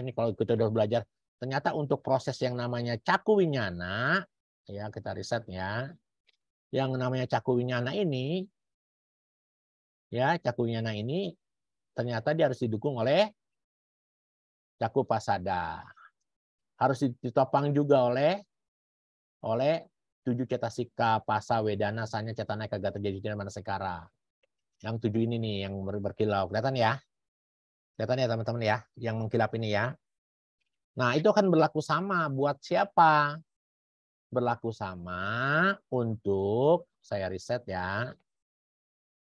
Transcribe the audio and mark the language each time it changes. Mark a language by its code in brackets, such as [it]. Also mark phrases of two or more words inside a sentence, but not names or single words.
[id] Ini kalau kita udah belajar. Ternyata untuk proses yang namanya cakuwinyana, ya kita riset ya. Yang namanya cakuwinyana ini, ya cakuwinyana ini ternyata dia harus didukung oleh cakupasada. Harus ditopang juga oleh 7 cetasika, [pi] pasa, wedana, sanya, cetana, ekagata, jiwitindriya, manasikara. [id] Yang 7 ini nih yang berkilau. Kelihatan ya? Kelihatan ya teman-teman ya? Yang mengkilap ini ya. Nah, itu akan berlaku sama buat siapa? Berlaku sama untuk, saya riset ya.